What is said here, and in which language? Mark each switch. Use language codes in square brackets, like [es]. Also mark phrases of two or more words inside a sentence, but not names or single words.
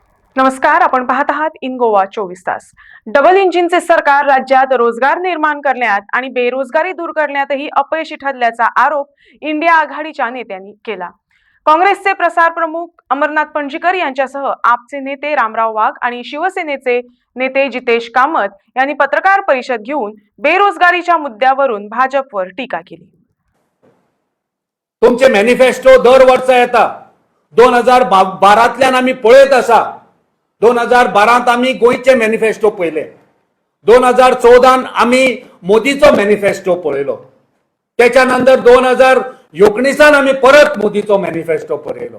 [mr] नमस्कार, आपण पाहत आहात इन गोवा 24 तास. डबल इंजिनचे सरकार राज्यात रोजगार निर्माण करण्यात आणि बेरोजगारी दूर करण्यातही अपयशी ठरल्याचा आरोप इंडिया आघाडीच्या नेत्यांनी केला. काँग्रेसचे प्रसार प्रमुख अमरनाथ पणजीकर यांच्यासह आपचे नेते रामराव वाघ आणि शिवसेनेचे नेते जितेश कामत यांनी पत्रकार परिषद घेऊन बेरोजगारीच्या मुद्द्यावरून भाजपवर टीका केली. [kok] तुमचे मॅनिफेस्टो दर वर्सा येता. 2012तल्यान आमी पळयत आसा. 2012त आमी गोंयचे मॅनिफेस्टो पळयले. 2014 आमी मोदीचो मॅनिफेस्टो पळयलो. त्याच्या नंतर 2019 आमी परत मोदीचो मॅनिफेस्टो पळयलो.